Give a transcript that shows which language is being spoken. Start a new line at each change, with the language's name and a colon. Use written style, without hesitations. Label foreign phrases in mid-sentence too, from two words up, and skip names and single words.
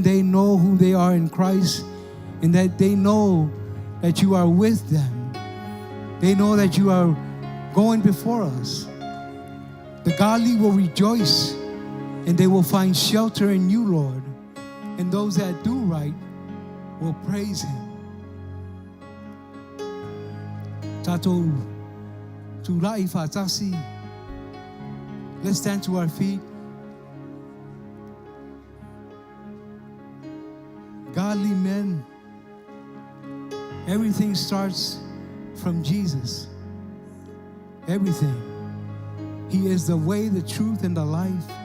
English: They know who they are in Christ and that they know that you are with them. They know that you are going before us. The godly will rejoice and they will find shelter in you, Lord. And those that do right will praise Him.
Samoan: Tatou tulai fatasi.
English: Let's stand to our feet. Godly men, everything starts from Jesus. Everything. He is the way, the truth, and the life.